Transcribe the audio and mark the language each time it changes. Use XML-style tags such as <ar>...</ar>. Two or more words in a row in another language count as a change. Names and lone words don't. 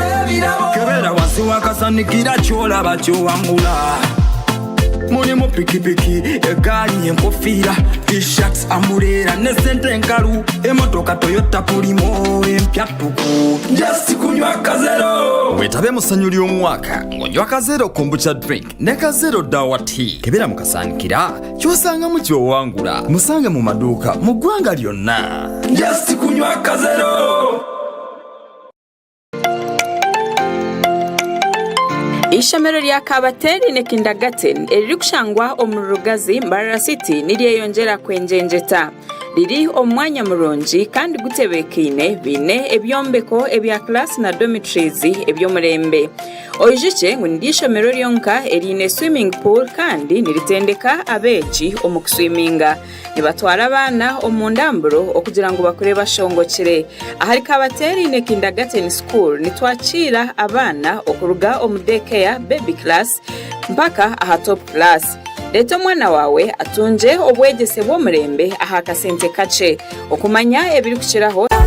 <lg>ebirabo kebera wansi wakasanikira kyolaba kyowangula mulimu pikipiki egaali enkofiira t-shirts amulera ne sente enkalu emotoka Toyota Pulimo empyatuku just kunywa kazero wetabe mu ssanyu ly'omwaka ng'onywa kazero kombucha drink ne kazero dawa tea kebera mukasanikira kyosanga mu kyowangula musange mu maduuka mu ggwanga lyonna just kunywa kazero.</lg> <nyn>Ishomero lya Kabateri ne Kindergarten eriri kushangwa omurugazi Mbarara City niryeyongera kwenjenjeta liri omwanya mulungi kandi gutebekeine bine ebyombeko ebya class na dormitories ebyomurembe oyijuche ngo ndishomero lyonka erine</nyn> <en>swimming pool</en> <nyn>kandi niritendeka abeegi omukuswiminga nibatwara abana omundamburo okugira ngo bakure bashongokere ahari Kabateri ne Kindergarten School nitwakira abana okuruga omudekea</nyn> <en>baby class</en> <nyn>mpaka aha</nyn> <en>top class.</en> <nyn>Leto mwana wawe atunje obwegese bw'omurembe aha kasente kache okumanya ebiri kukiraho</nyn>